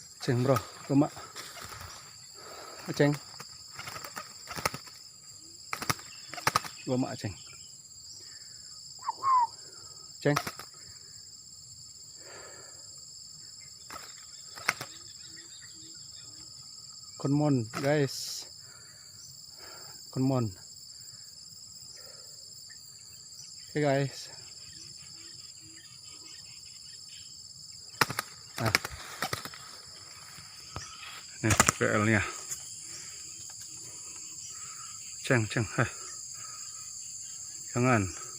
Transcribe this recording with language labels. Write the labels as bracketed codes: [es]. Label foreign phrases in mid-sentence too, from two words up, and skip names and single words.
[id] aceng bro, lemak. Aceng. Lemak aceng. Aceng. [en] Come on guys. Come on. [id] Oke guys. Nah. Nih PL-nya. Ceng. Jangan.